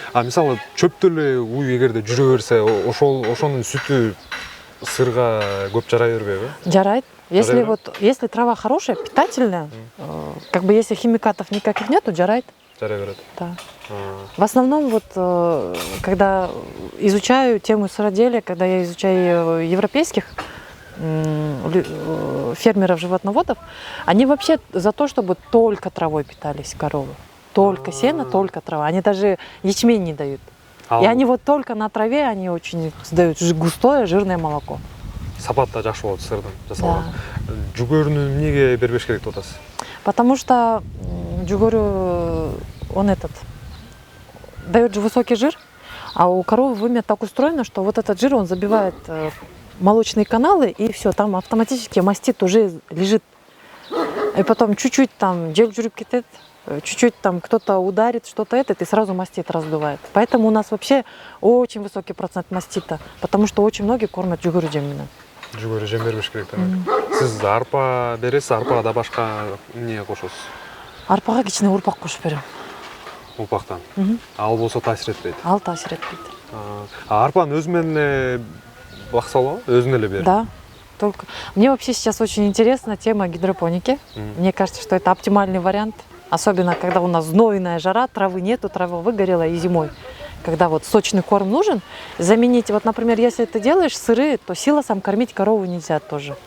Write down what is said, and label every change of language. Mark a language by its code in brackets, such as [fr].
[ky] Мисалы чөптө эле уй эгерде жүрө берсе, ошонун сүтү сырга көп жарай бербейби? Жарайт. Если Жарай [ru] если трава хорошая, питательная, как бы если химикатов никаких нету, жарайт. [ky] Жарай берет. [ru] Да. В основном вот, когда изучаю тему сыроделия, когда я изучаю европейских фермеров-животноводов, они вообще за то, чтобы только травой питались коровы. Только сено, только трава. Они даже ячмень не дают. И они вот только на траве, они очень сдают густое, жирное молоко. [ky] Сапат да жакшы болот сырдын жасалган. Жүгөрүнү эмнеге бербеш керек деп атасыз? [ru] Потому что жүгөрү, он дает же высокий жир, а у коровы вымя так устроено, что вот этот жир, он забивает молочные каналы, и все, там автоматически мастит уже лежит. И потом чуть-чуть там жел жүрүп кетет, чуть-чуть там кто-то ударит, что-то и сразу мастит раздувает. Поэтому у нас вообще очень высокий процент мастита, потому что очень многие кормят [ky] жүгөрү жем менен. Жүгөрү жем бербеш керек демек. Сиз арпа бересиз, арпага да башка эмне кошосуз? Арпага кичине урпак кошуп берем. Урпактан. Ал болсо таасир этпейт. Ал таасир этпейт. Арпаны өзү менен эле бакса болобу? Өзүнө эле берип? [ru] Да. Только мне вообще сейчас очень интересна тема гидропоники. Мне кажется, что это оптимальный вариант. Особенно, когда у нас знойная жара, травы нету, трава выгорела и зимой. Когда вот сочный корм нужен, заменить, вот, например, если ты делаешь сыры, то силосом кормить корову нельзя тоже.